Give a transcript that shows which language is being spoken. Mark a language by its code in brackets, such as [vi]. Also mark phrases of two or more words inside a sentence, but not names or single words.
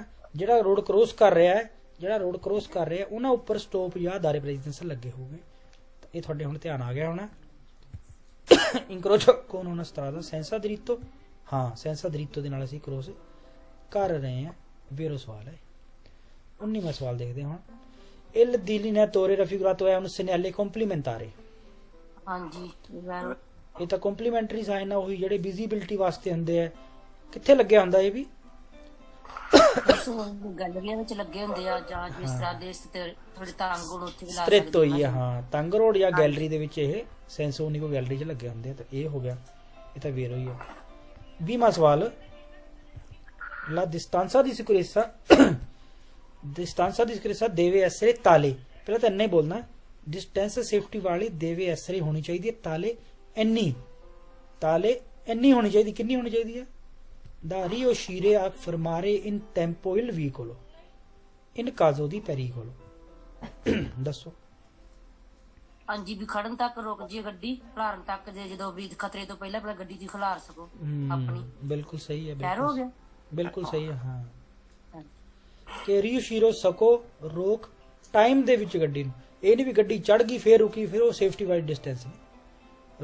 [pa] ਜਿਹੜਾ ਰੋਡ ਕ੍ਰੋਸ ਕਰ ਰਿਹਾ ਹੈ, ਜਿਹੜਾ ਰੋਡ ਕ੍ਰੋਸ ਕਰ ਰਿਹਾ ਉਹਨਾਂ ਉੱਪਰ ਸਟਾਪ ਜਾਂ [it] dare precedenza [pa] ਲੱਗੇ ਹੋਗੇ। ਇਹ ਤੁਹਾਡੇ ਹੁਣ ਧਿਆਨ ਆ ਗਿਆ ਹੋਣਾ। [it] incrocio con una strada senza diritto, [pa] ਹਾਂ [it] senza diritto [pa] ਦੇ ਨਾਲ ਅਸੀਂ ਕ੍ਰੋਸ ਕਰ ਰਹੇ ਹਾਂ। ਵੇਰੋ ਸਵਾਲ ਹੈ। 19ਵਾਂ ਸਵਾਲ ਦੇਖਦੇ ਹਾਂ ਹੁਣ। [it] ਇਲ delineatore raffigurato è un segnale complementare। [pa] ਹਾਂਜੀ ਵੈਰੋ ਇਹ ਤਾਂ [en] complementary sign [pa] ਆ, ਉਹੀ ਜਿਹੜੇ ਵਿਜ਼ੀਬਿਲਟੀ ਵਾਸਤੇ ਹੁੰਦੇ ਆ। ਕਿੱਥੇ ਲੱਗਿਆ ਹੁੰਦਾ ਇਹ ਵੀ? ਗੈਲਰੀਆਂ ਵਿੱਚ ਲੱਗੇ ਹੁੰਦੇ ਆ, ਜਾਂ ਜਿਸ ਤਰ੍ਹਾਂ ਦੇ ਥੋੜੇ ਤੰਗ ਹੋਣ ਉੱਥੇ ਵੀ ਲਾ ਸਟ੍ਰਿਕਟ ਹੋਈ ਆ, ਹਾਂ ਤੰਗ ਰੋਡ ਜਾਂ ਗੈਲਰੀ ਦੇ ਵਿੱਚ ਇਹ ਸੈਂਸੋਨੀਕੋ ਗੈਲਰੀ 'ਚ ਲੱਗੇ ਹੁੰਦੇ ਆ। ਤਾਂ ਇਹ ਹੋ ਗਿਆ, ਇਹ ਤਾਂ ਵੇਰੋ ਹੀ ਆ। 20ਵਾਂ ਸਵਾਲ, [it] la distanza di sicurezza deve essere tale। [pa] ਪਹਿਲਾਂ ਤਾਂ ਇੰਨਾ ਹੀ ਬੋਲਣਾ, [en] distance safety [pa] ਵਾਲੀ [it] deve essere [pa] ਹੋਣੀ ਚਾਹੀਦੀ ਹੈ, ਤਾਲੇ ਇੰਨੀ, ਤਾਲੇ ਇੰਨੀ ਹੋਣੀ ਚਾਹੀਦੀ। ਕਿੰਨੀ ਹੋਣੀ ਚਾਹੀਦੀ ਹੈ? [it] da riuscire a fermare in tempo il veicolo in caso di pericolo। [pa] ਦੱਸੋ। ਹਾਂਜੀ ਵੀ ਖੜਨ ਤੱਕ ਰੁਕ ਜੇ ਗੱਡੀ, ਖਲਾਰਨ ਤੱਕ ਜੇ ਜਦੋਂ ਵੀ ਖਤਰੇ ਤੋਂ ਪਹਿਲਾਂ ਪਹਿਲਾਂ ਗੱਡੀ ਦੀ ਖਲਾਰ ਸਕੋ ਆਪਣੀ। ਬਿਲਕੁਲ ਸਹੀ ਹੈ, ਕਹਿਰ ਹੋ ਗਿਆ। ਬਿਲਕੁਲ ਸਹੀ ਹੈ। ਹਾਂ ਕਿ ਰਿਊਸ਼ੀਰੋ ਸਕੋ, ਰੋਕ ਟਾਈਮ ਦੇ ਵਿੱਚ ਗੱਡੀ ਨੂੰ, ਇਹ ਨਹੀਂ ਵੀ ਗੱਡੀ ਚੜ ਗਈ ਫੇਰ ਰੁਕੀ, ਫਿਰ ਉਹ ਸੇਫਟੀ ਵਾਲੀ ਡਿਸਟੈਂਸ ਨਹੀਂ।